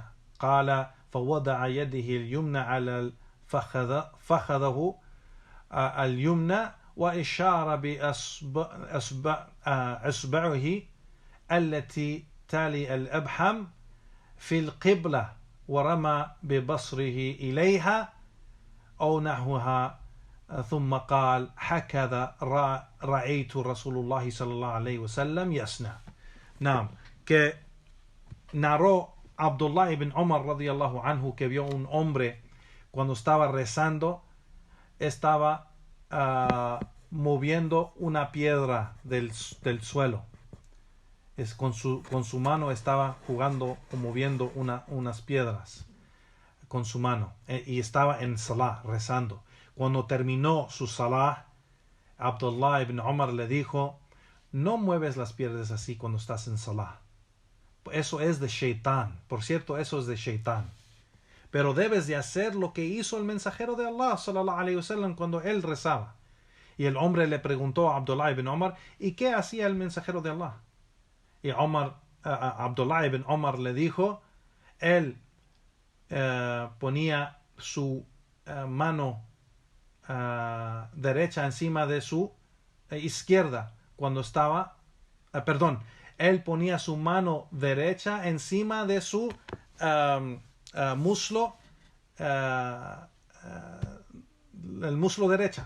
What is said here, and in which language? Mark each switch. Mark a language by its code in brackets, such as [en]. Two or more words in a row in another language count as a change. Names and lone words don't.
[ar] قال فوضع يده اليمنى على فخذه اليمنى وإشار بأصبعه التي تالي الأبحم في القبلة ورمى ببصره إليها أو نحوها ثم قال هكذا رأيت رسول الله صلى الله عليه وسلم يصنع. نعم, [es] que narró Abdullah ibn Umar [ar] رضي الله عنه [es] que vio un hombre cuando estaba rezando, estaba moviendo una piedra del suelo. Con su mano estaba jugando o moviendo unas piedras con su mano. Y estaba en salah, rezando. Cuando terminó su salah, Abdullah ibn Umar le dijo, no mueves las piedras así cuando estás en salah. Eso es de Shaitán. Por cierto, eso es de Shaitán. Pero debes de hacer lo que hizo el mensajero de Allah [ar] صلى الله عليه وسلم [es] cuando él rezaba. Y el hombre le preguntó a Abdullah ibn Umar, ¿y qué hacía el mensajero de Allah? Y Abdullah ibn Umar le dijo, él ponía su mano derecha encima de su izquierda cuando estaba, él ponía su mano derecha encima de su muslo, el muslo derecha.